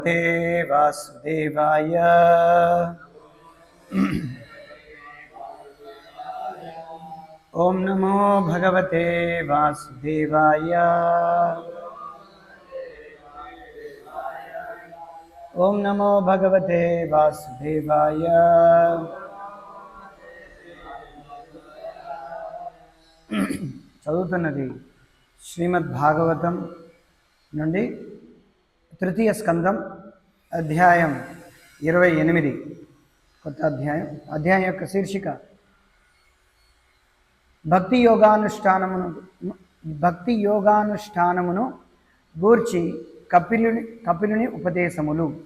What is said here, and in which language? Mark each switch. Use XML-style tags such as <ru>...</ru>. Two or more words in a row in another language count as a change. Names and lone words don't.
<sa>वासुदेवाय ओम नमो भगवते वासुदेवाय ओम नमो भगवते वासुदेवाय</sa> <te>చదువుతున్నది శ్రీమద్ భాగవతం నుండి తృతీయ స్కందం అధ్యాయం 28 కొత్త అధ్యాయం యొక్క శీర్షిక భక్తి యోగానుష్ఠానమును గూర్చి కపిలుని ఉపదేశములు.</te>